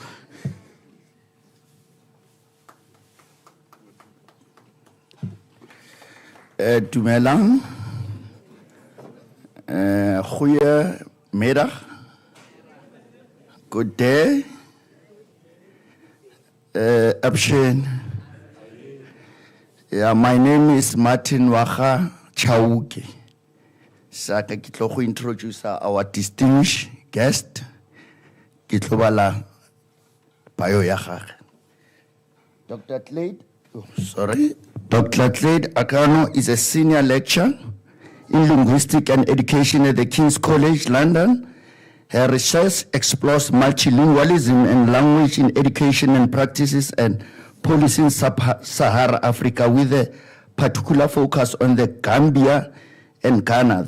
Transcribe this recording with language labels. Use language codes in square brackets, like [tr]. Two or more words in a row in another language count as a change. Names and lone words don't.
[tn] Dumelang. [af] Goeiemiddag. [en] Good day. Abshen. Yeah, my name is Martin Wacha Chauke. [tn] Saka kitlo go [en] introduce our distinguished guest. [tn] Kitlo bala bio ya gage. Dr. Tlade, [en] oh, sorry. Dr. Clyde Akano is a senior lecturer in linguistics and education at the King's College, London. Her research explores multilingualism and language in education and practices and policy in sub-Saharan Africa with a particular focus on the Gambia and Ghana.